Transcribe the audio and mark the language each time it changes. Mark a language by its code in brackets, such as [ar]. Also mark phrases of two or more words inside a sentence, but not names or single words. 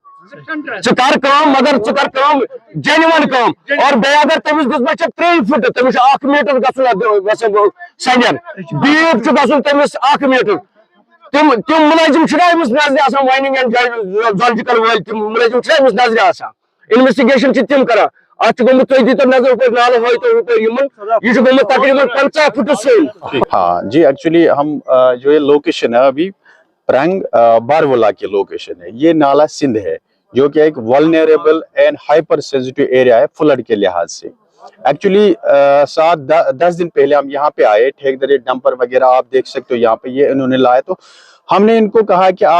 [ks] ژٕ کر کٲم مگر ژٕ کر کٲم جینون کٲم اور بیٚیہِ اگر تٔمِس دِژمٕژ چھےٚ 3 فُٹ تٔمِس چھُ 1 میٖٹر گژھُن سنجر بیٖپ چھُ گژھُن تٔمِس 1 میٖٹر تم ملٲزم چھِنہ أمِس نظرِ آسان [en] mining and geological [ks] وٲلۍ تم ملٲزم چھِنہ أمِس نظرِ آسان انویسٹِگیشن چھِ تِم کران اتھ چھُ گوٚمُت تُہۍ دیٖتو نظر ہُپٲرۍ نالہٕ ہٲیتو ہُپٲرۍ یِمن یہ چھُ گوٚمُت تقریباً 50 فُٹہٕ سیٚود [ur] ہاں جی ایکچولی ہم جو یہ لوکیشن ہے ابھی پرنگ بارولہ کی لوکیشن ہے یہ نالا سندھ ہے جو کہ ایک [en] vulnerable and hyper sensitive area [ur] ہے فلڈ کے لحاظ سے ایکچولی 7-10 دن پہلے ہم یہاں پہ آئے ٹھیکدر ڈمپر وغیرہ آپ دیکھ سکتے ہو یہاں پہ یہ انہوں نے لائے تو ہم نے ان کو کہا کہ آپ